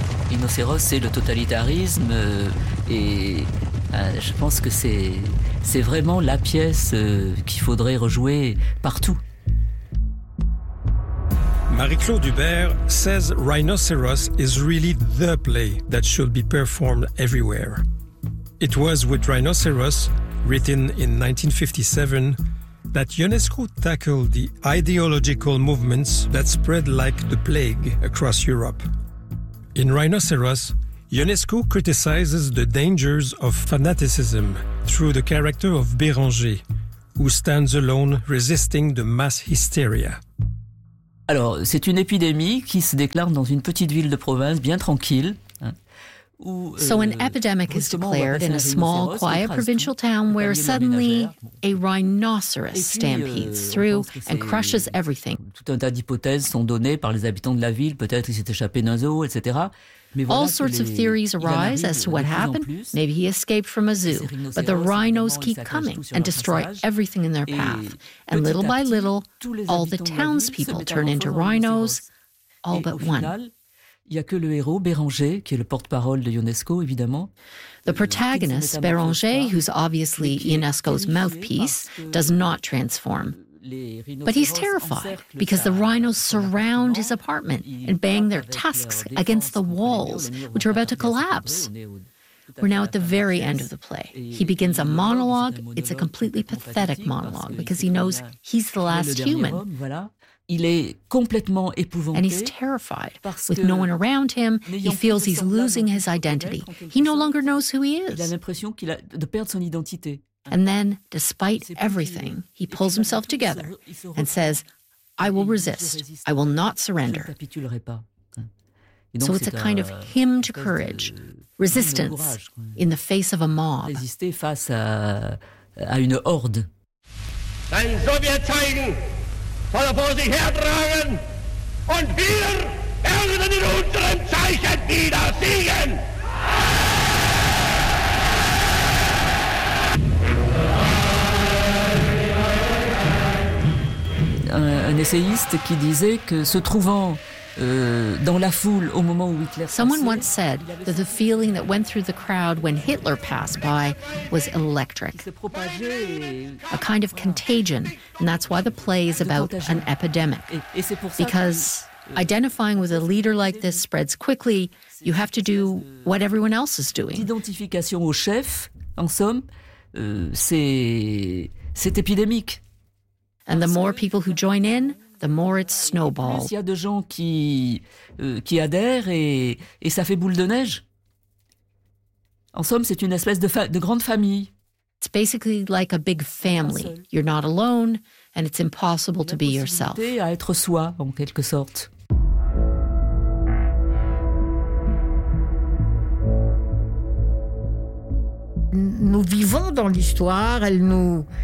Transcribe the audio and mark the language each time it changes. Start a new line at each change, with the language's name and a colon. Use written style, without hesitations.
French: Rhinocéros, c'est le totalitarisme, et je pense que c'est vraiment la pièce qu'il faudrait rejouer partout.
English: Marie-Claude Hubert says Rhinoceros is really the play that should be performed everywhere. It was with Rhinoceros, written in 1957, that Ionesco tackled the ideological movements that spread like the plague across Europe. In Rhinoceros, Ionesco criticizes the dangers of fanaticism through the character of Béranger, who stands alone resisting the mass hysteria.
French: Alors, c'est une épidémie qui se déclare dans une petite ville de province bien tranquille.
English: So an epidemic is declared in a small, quiet provincial town where suddenly a rhinoceros stampedes through and crushes everything.
French: Tout un tas d'hypothèses sont données par les habitants de la ville. Peut-être il s'est échappé d'un zoo, etc. Mais voilà,
English: all sorts of theories arise as to what happened. Maybe he escaped from a zoo, but the rhinos keep coming and destroy everything in their path. And little by little, all the townspeople turn into rhinos, all but one.
French: Il y a que le héros Béranger qui est le porte-parole de UNESCO évidemment.
English: The protagonist Béranger, who's obviously UNESCO's mouthpiece, does not transform. But he's terrified because the rhinos surround his apartment and bang their tusks against the walls, which are about to collapse. We're now at the very end of the play. He begins a monologue. It's a completely pathetic monologue because he knows he's the last human.
French: Il est complètement épouvanté.
English: And he's terrified. With no one around him, he feels he's losing his identity. He no longer knows who he is.
French: Il a l'impression qu'il a de perdre son identité.
English: And then, despite everything, he pulls himself together and says, I will resist. I will not surrender. So it's a kind of hymn to courage, resistance in the face of a mob.
French: Résister face à une horde.
German: Dann so wir zeigen, soll er vor sich hertragen, und wir werden in unserem Zeichen wieder siegen!
French: Un essayiste qui disait que se trouvant dans la foule au moment où Hitler passait,
English: someone once said that the feeling that went through the crowd when Hitler passed by was electric. A kind of contagion, and that's why the play is about an epidemic. Because identifying with a leader like this spreads quickly, you have to do what everyone else is doing.
French: L'identification au chef, en somme, c'est épidémique.
English: And the more people who join in, the more it snowballs.
French: Il y a des gens qui adhèrent et ça fait boule de neige. En somme, c'est une espèce de grande famille.
English: It's basically like a big family. You're not alone, and it's impossible to be yourself.
French: C'est à être soi, en quelque sorte. Nous vivons dans l'histoire, elle nous...